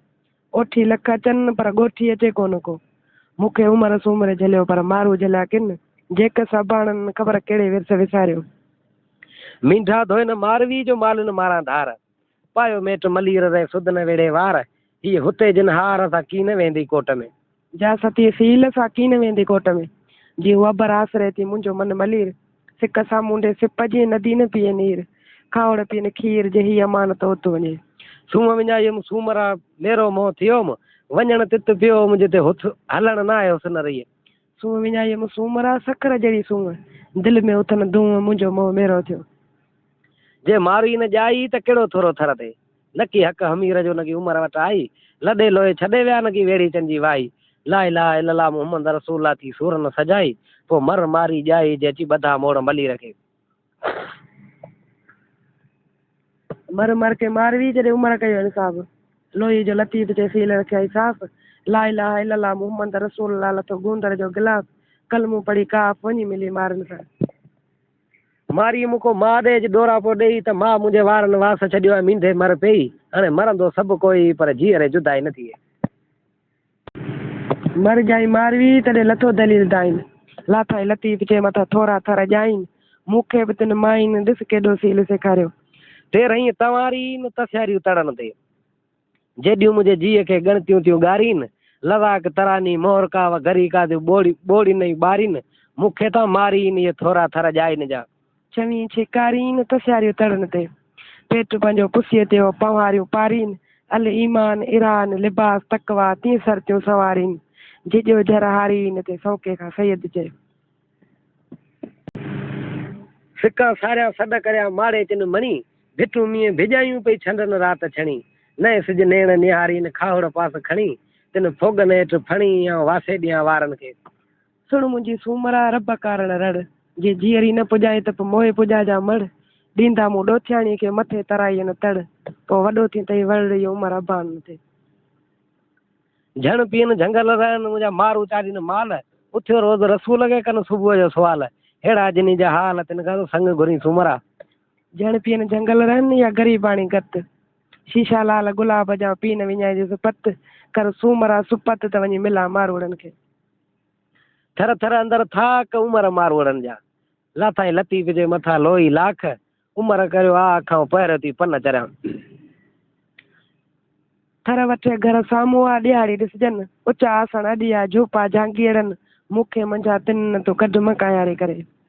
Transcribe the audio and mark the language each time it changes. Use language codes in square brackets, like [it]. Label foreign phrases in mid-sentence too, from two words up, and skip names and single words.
[sd] ओठी लख अचनि पर ॻोठी अचे कोन को मूंखे उमिरि सूमिरि झलियो पर मारू झलिया किन जेक सभाणनि ख़बर कहिड़े विर्स विसारियो। मींढा धोए न मारवी जो माल न मारा धार पायो मेट मलीर रे सुध न वेड़े वार हीअ हुते जिन हार सां की न वेंदी कोट में जा सती सील सां की न वेंदी कोट में जी उहा बर आसरे थी मुंहिंजो मन मलीर सिक सां मुंडे सिप जी नदी न पीए नीर खावड़ पीअ खीर जे ही अमानत उत वञे सूम विञायुमि सूमरा मेरो मोह थियोमि वञण तित पियोमि जिते हुथ हलण न आयोसि न रही सूम विञायुमि सूमरा सखर जहिड़ी सूम दिलि में उथनि धूम मुंहिंजो मोह मेरो थियो। जे मारी न ॼाई त कहिड़ो थोरो थर थिए न की हक़ हमीर जो न की उमिरि वटि आई लॾे लोहे छॾे विया न की वेड़ी चंजी वाई [ar] لا إله إلا الله محمد رسول الله [sd] थी सूर न सजाई पोइ मर मारी ॼाई जे अची ॿधा मोड़ मली रखे। मर मर के मारवी जॾहिं उमिरि कयो इंसाफ़ लोही जो लतीफ़ जे सील रखिया साफ़ [ar] لا إله إلا الله محمد رسول الله [sd] लथो गूंदर जो गिलास कलमू पढ़ी काफ़ वञी मिली मारनि सां मारी मुको मां ॾे डोरा पोइ ॾेई त मां मुंहिंजे वारनि वास छॾियो आहे मींधे मर पई हाणे मरंदो सभु कोई पर जीअरे जुदाई न थिए। मर जाई मारवी तॾहिं लथो दलील दाइन लाथा लतीफ़ जे मथां थोरा थर ॼाइन मूंखे बि तिन माइन ॾिस केॾो सील सेखारियो ते रही तवारी न तसियारियूं तड़न ते जेॾियूं मुंहिंजे जीअ खे ॻणतियूं थियूं ॻारीन लवाक तरानी मोहर का व घरी का थियूं ॿोड़ी नई ॿारीन मूंखे त मारीन इहे थोरा थर ॼाइन जा चवी छिकारीन तसियारियूं तड़न ते पेट पंहिंजो पुसीअ ते पवारियूं पारीन अल ईमान ईरान लिबास तकवा तीअं सरतियूं सवारीन जिजो जर हारीन ते सौके खां सैयद चए सिका सारिया सॾ करिया माड़े चिन मणी भिटूं मीअं भिॼायूं पई छंडन राति छणी नए सिज नेण निहारीन खावड़ पास खणी तिन फोगन हेठि फणी या वासे ॾियां वारनि खे सुण मुंहिंजी सूमरा रब कारण रड़ जे जीअरी न पुॼाए त पोइ मोए पुॼाइजा मड़ ॾींदा मूं ॾोथियाणीअ खे मथे तराई न तड़ पोइ वॾो थी तई वड़ इहो उमिरि अबान न थिए झण पीअन झंगल रहनि मुंहिंजा मारू चाढ़ीनि माल उथियो रोज़ रसूल खे कनि सुबुह जो सुवाल अहिड़ा जिनी जा हाल तिन खां संग घुरी सुमरा झण पीअन झंगल रहनि या ग़रीबाणी गत शीशा लाल गुलाब जा पी न विञाइजिसि पत कर सूमरा सुपत त वञी मिला मारोड़नि खे थर थर अंदरि थाक उमिरि मारोड़नि जा लाथाई लतीफ़ जे मथां लोही लाख उमिरि करियो आ खां पहिरियों थी पन चरियां थर वठे घर साम्हूं आहे ॾियारी ॾिसजनि उचा आसण अॾिया झूपा झांगीअड़नि मूंखे मुंहिंजा तिन तो कढ मकायारी करे